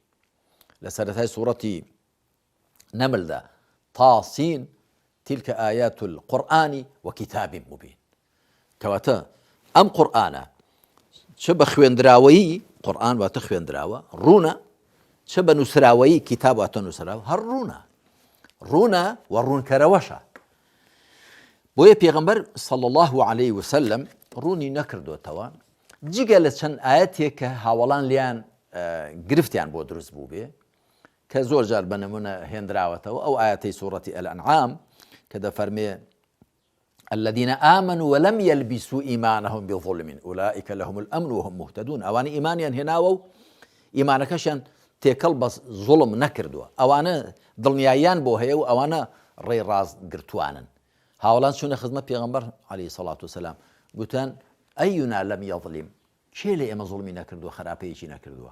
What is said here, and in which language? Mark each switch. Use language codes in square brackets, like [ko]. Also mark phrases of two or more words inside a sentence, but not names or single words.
[ckb] لە سەرەتای سوورەتی نەملدا [ar] تاسین تیلکە ئایات القورئانی وکتاب مبین. [ckb] کەواتە ئەم قورئانە چ بە خوێندراوەیی قورئان واتە خوێندراوە ڕوونە چ بە نووسراوەیی کتاب واتە نووسراوە هەر ڕوونە و ڕوونکەرەوەشە. بۆیە پێغەمبەر [ar] صلى الله عليه وسلم [ckb] ڕوونی نەکردوێتەوە جگە لە چەند ئاەتێک کە هاوڵان لیان گرفتیان بۆ دروست بوو بێ کە زۆر جار بە نمونە هێنراوەتەوە ئەو ئاەتەی سوورەتی الأنعام کە دەفەرمێ [ar] الذين آمنوا ولم يلبسوا إيمانهم بظلم أولئك لهم الأمن وهم مهتدون. [ckb] ئەوانە ئیمانیان هێناوە و ئیمانەکەشیان تێکەڵ بە زوڵم نەکردووە ئەوانە دڵنیاییان بۆ هەیە و ئەوانە ڕێی ڕاست گرتوانن. هاوڵان چوونە خزمەت پێغەمبەر [ar] عەلەیهی سەڵات وسەلام [ckb] گوتان [ar] ئەیونا لەم یەظلم [ckb] کێ لە ئێمە زوڵمی نەکردووە خراپەیەکی نەکردووە.